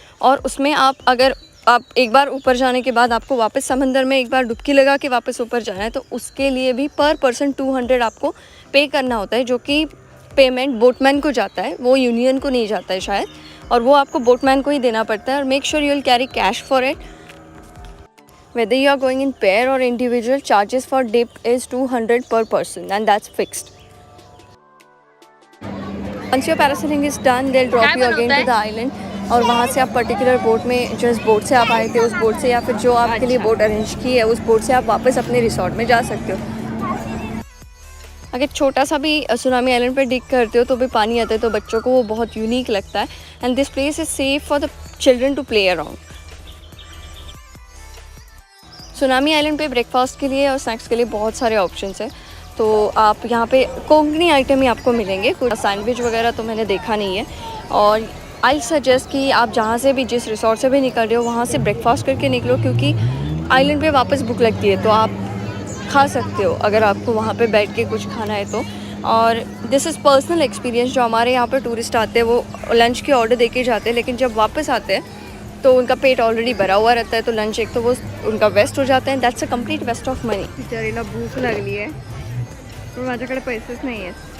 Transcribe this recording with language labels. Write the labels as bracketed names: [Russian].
[Hindi] और उसमें अगर आप एक बार ऊपर जाने के बाद आपको वापस समंदर में एक बार डुबकी लगा के वापस ऊपर जाना है तो उसके लिए भी पर पर्सन 200 आपको पे करना होता है, जो कि पेमेंट बोटमैन को जाता है, वो यूनियन को नहीं जाता है शायद, और वो आपको बोटमैन को ही देना पड़ता है। और [English] Make sure you will carry cash for it. Whether you are going in pair or individual, charges for dip is 200 per person and that's fixed. Once your parasailing is done, they'll drop you again to the island. [Hindi] और वहाँ से आप particular boat में, जिस boat से आप आए थे उस बोट से, या फिर जो आपके लिए बोट अरेंज की है उस बोट से आप वापस अपने रिसोर्ट में जा सकते हो। अगर छोटा सा भी सुनामी आइलैंड पर डिग करते हो तो भी पानी आता है, तो बच्चों को वो बहुत यूनिक लगता है। [English] And this place is safe for the children to play around. [Hindi] Tsunami island पे ब्रेकफास्ट के लिए और स्नैक्स के लिए बहुत सारे ऑप्शंस हैं। तो आप यहाँ पे कोंकणी आइटम ही आपको मिलेंगे, कुछ सैंडविच वगैरह तो मैंने देखा नहीं है। और आई सजेस्ट कि आप जहाँ से भी, जिस रिसोर्ट से भी निकल रहे हो वहाँ से ब्रेकफास्ट करके निकलो, क्योंकि आइलैंड पे वापस भूख लगती है तो आप खा सकते हो अगर आपको वहाँ पे बैठ के कुछ खाना है तो। और [English] this is personal experience, [Hindi] जो हमारे यहाँ पर टूरिस्ट आते हैं वो लंच के ऑर्डर दे के जाते हैं, लेकिन जब वापस आते हैं तो उनका पेट ऑलरेडी भरा हुआ रहता है, तो लंच एक तो वो उनका वेस्ट हो जाता है। [English] That's a complete waste of money. [Marathi] बिचारीला भूक लागली आहे पण माझ्याकडे पैसेच नाही आहेत।